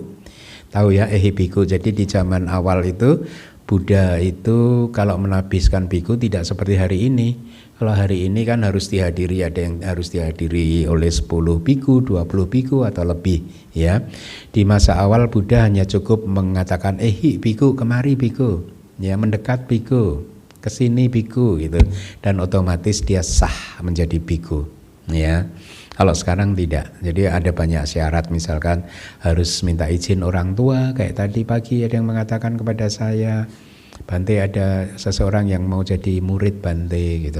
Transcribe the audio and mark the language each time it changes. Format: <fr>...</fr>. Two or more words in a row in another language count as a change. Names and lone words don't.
<id>Tahu ya</id> <pi>Ehi Bhikkhu,</pi> <id>jadi di zaman awal itu Buddha itu kalau menahbiskan bhikkhu tidak seperti hari ini. Kalau hari ini kan harus dihadiri, ada yang harus dihadiri oleh 10 bhikkhu, 20 bhikkhu atau lebih ya. Di masa awal Buddha hanya cukup mengatakan</id> <pi>Ehi bhikkhu,</pi> <id>kemari bhikkhu, ya mendekat bhikkhu, kesini bhikkhu gitu, dan otomatis dia sah menjadi bhikkhu ya. Kalau sekarang tidak, jadi ada banyak syarat, misalkan harus minta izin orang tua, kayak tadi pagi ada yang mengatakan kepada saya, Bante ada seseorang yang mau jadi murid Bante gitu.</id>